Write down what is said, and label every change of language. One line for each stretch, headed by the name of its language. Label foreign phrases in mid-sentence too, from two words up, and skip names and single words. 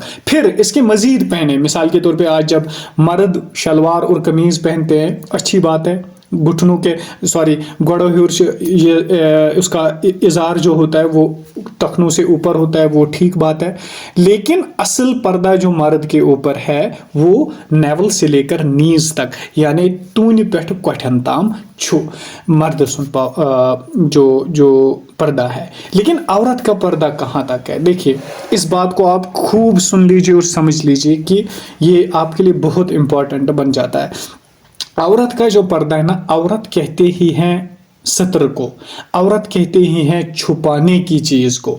Urdu: پھر اس کے مزید پہنے، مثال کے طور پہ آج جب مرد شلوار اور قمیض پہنتے ہیں اچھی بات ہے، گھٹنوں کے گوڑو ہیور اس کا اظہار جو ہوتا ہے وہ ٹخنوں سے اوپر ہوتا ہے، وہ ٹھیک بات ہے، لیکن اصل پردہ جو مرد کے اوپر ہے وہ نیول سے لے کر نیز تک، یعنی
Kashmiri: تونہِ پٮ۪ٹھ کۄٹھٮ۪ن تام چھُ مرد سُنٛد
Urdu: جو پردہ ہے۔ لیکن عورت کا پردہ کہاں تک ہے؟ دیکھیے اس بات کو آپ خوب سن لیجیے اور سمجھ لیجیے کہ یہ آپ کے لیے بہت امپورٹنٹ بن جاتا ہے۔ عورت کا جو پردہ ہے نا، عورت کہتے ہی ہیں ستر کو، عورت کہتے ہی ہیں چھپانے کی چیز کو۔